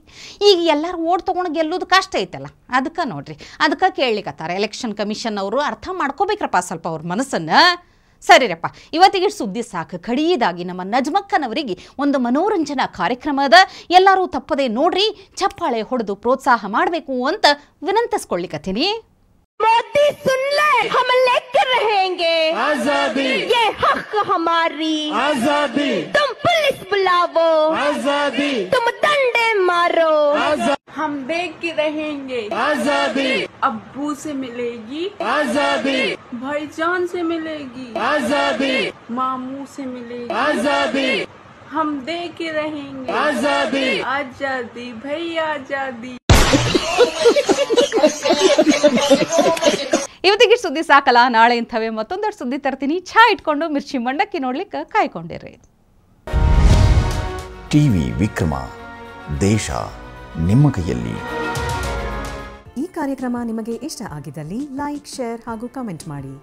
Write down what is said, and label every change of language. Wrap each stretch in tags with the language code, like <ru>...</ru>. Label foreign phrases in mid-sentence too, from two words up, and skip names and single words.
<kn>ಈಗ ಎಲ್ಲರೂ ಓಟ್ ತೊಗೊಂಡು ಗೆಲ್ಲೋದು ಕಷ್ಟ ಐತಲ್ಲ, ಅದಕ್ಕೆ ನೋಡ್ರಿ, ಅದಕ್ಕೆ ಕೇಳಲಿಕ್ಕತ್ತಾರ</kn> <en>election commission</en> <kn>ಅವರು. ಅರ್ಥ ಮಾಡ್ಕೋಬೇಕ್ರಪ್ಪ ಸ್ವಲ್ಪ ಅವ್ರ ಮನಸ್ಸನ್ನ. ಸರಿರಪ್ಪ, ಇವತ್ತಿಗೆ ಸುದ್ದಿ ಸಾಕು. ಕಡಿಯದಾಗಿ ನಮ್ಮ ನಜ್ಮಕ್ಕನವರಿಗೆ ಒಂದು ಮನೋರಂಜನಾ ಕಾರ್ಯಕ್ರಮ ಅದ, ಎಲ್ಲರೂ ತಪ್ಪದೆ ನೋಡ್ರಿ, ಚಪ್ಪಾಳೆ ಹೊಡೆದು ಪ್ರೋತ್ಸಾಹ ಮಾಡಬೇಕು ಅಂತ ವಿನಂತಿಸ್ಕೊಳ್ಳಿಕತ್ತೀನಿ.</kn> <hi>मोदी सुन ले, हम लेकर रहेंगे आजादी, ये हक हमारी आजादी. तुम पुलिस बुलाओ आजादी, तुम डंडे मारो आजादी. हम देख के रहेंगे आजादी. अब्बू से मिलेगी आजादी, भाईजान से मिलेगी आजादी, मामू से मिलेगी आजादी. हम देख के रहेंगे आजादी, आजादी भैया आजादी.</hi> <kn>ಇವತ್ತಿಗೆ ಸುದ್ದಿ ಸಾಕಲ್ಲ, ನಾಳೆ ಇಂಥವೇ ಮತ್ತೊಂದಷ್ಟು ಸುದ್ದಿ ತರ್ತೀನಿ. ಚಾ ಇಟ್ಕೊಂಡು ಮಿರ್ಚಿ ಮಂಡಕ್ಕಿ ನೋಡ್ಲಿಕ್ಕೆ ಕಾಯ್ಕೊಂಡಿರಿ. ಟಿವಿ ವಿಕ್ರಮ ದೇಶ ನಿಮ್ಮ ಕೈಯಲ್ಲಿ. ಈ ಕಾರ್ಯಕ್ರಮ ನಿಮಗೆ ಇಷ್ಟ ಆಗಿದ್ದಲ್ಲಿ</kn> <en>like, share</en> <kn>ಹಾಗೂ ಕಮೆಂಟ್ ಮಾಡಿ.</kn>